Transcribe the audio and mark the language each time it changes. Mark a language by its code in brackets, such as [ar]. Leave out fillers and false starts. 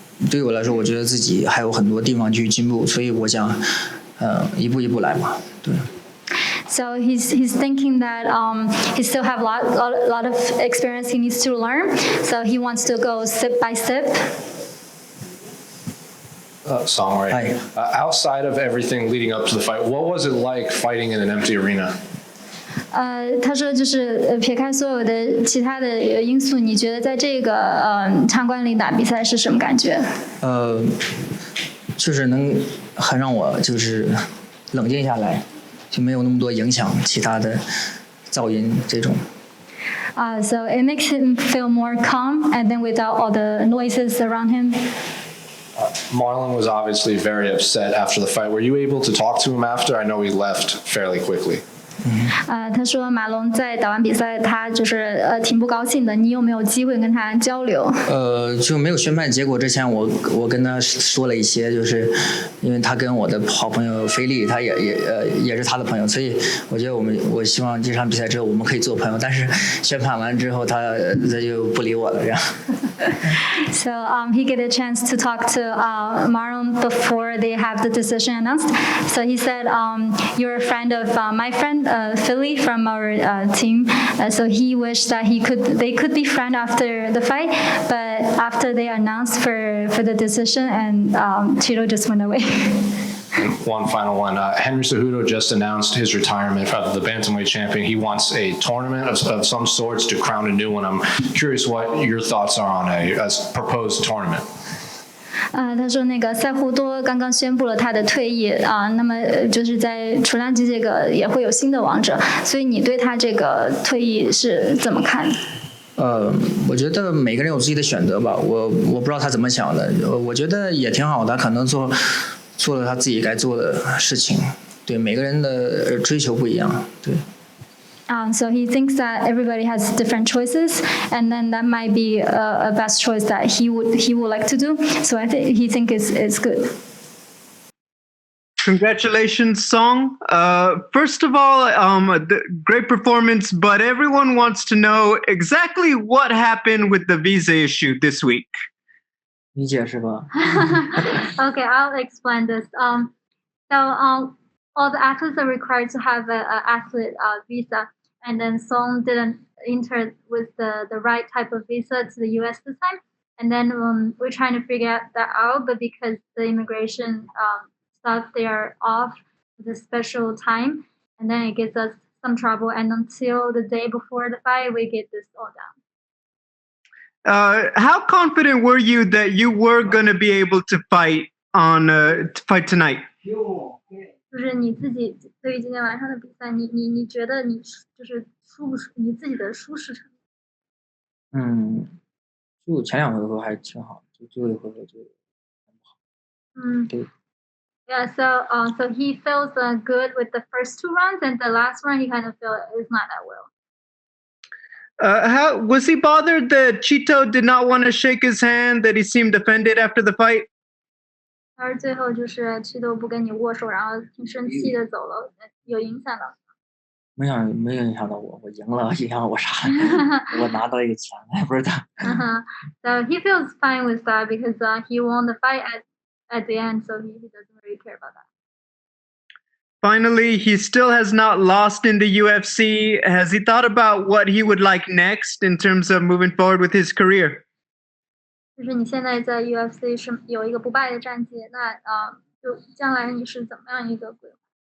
[zh] 对我来说，我觉得自己还有很多地方去进步，所以我想一步一步来嘛，对。 [en] So he's thinking that he still have a lot of experience he needs to learn. So he wants to go step by step. Song, right? Outside of everything leading up to the fight, what was it like fighting in an empty arena? [zh] 他说就是撇开所有的其他的因素，你觉得在这个场馆里打比赛是什么感觉？就是能很让我就是冷静下来。就没有那么多影响其他的噪音这种。 [en] So it makes him feel more calm, and then without all the noises around him. Marlon was obviously very upset after the fight. Were you able to talk to him after? I know he left fairly quickly. [zh] 他说马龙在打完比赛，他就是挺不高兴的。你有没有机会跟他交流？就没有宣判结果之前，我跟他说了一些，就是因为他跟我的好朋友菲利，他也是他的朋友，所以我觉得我希望这场比赛之后我们可以做朋友。但是宣判完之后，他就不理我了，这样。 [en] So he get a chance to talk to Marlon before they have the decision announced. So he said, "You're a friend of my friend Philly from our team." So he wished that they could be friends after the fight, but after they announced for the decision, and Chito just went away. And one final one. Henry Cejudo just announced his retirement from the bantamweight champion. He wants a tournament of some sorts to crown a new one. I'm curious what your thoughts are on a proposed tournament. [zh] 他说那个塞胡多刚刚宣布了他的退役那么就是在重量级这个也会有新的王者，所以你对他这个退役是怎么看？我觉得每个人有自己的选择吧，我不知道他怎么想的，我觉得也挺好的，他可能做了他自己该做的事情，对每个人的追求不一样，对。 [en] So he thinks that everybody has different choices, and then that might be a best choice that he would like to do. So I think he thinks it's good. Congratulations, Song. First of all, great performance, but everyone wants to know exactly what happened with the visa issue this week. [zh] 你解释吧。 [en] Okay, I'll explain this. All the athletes are required to have an athlete visa, and then Song didn't enter with the right type of visa to the U.S. this time. And then we're trying to figure that out, but because the immigration stuff, they are off the special time, and then it gives us some trouble. And until the day before the fight, we get this all down. How confident were you that you were going to be able to fight tonight? [zh] 就是你自己对于今天晚上的比赛，你觉得你就是你自己的舒适程度？就前两回合还挺好，就最后一回合就很不好。对。 [en] Yeah, so he feels good with the first two rounds, and the last round he kind of felt it's not that well. How was he bothered that Chito did not want to shake his hand? That he seemed offended after the fight? [zh] 而最后就是Chito不跟你握手，然后挺生气的走了，有影响到？没有影响到我，我赢了，影响我啥？我拿到一个钱，不是他。 [en] So he feels fine with that because he won the fight at the end, so he doesn't really care about that. Finally, he still has not lost in the UFC. Has he thought about what he would like next in terms of moving forward with his career? [zh] 就是你现在在 UFC 是有一个不败的战绩，那就将来你是怎么样一个规划？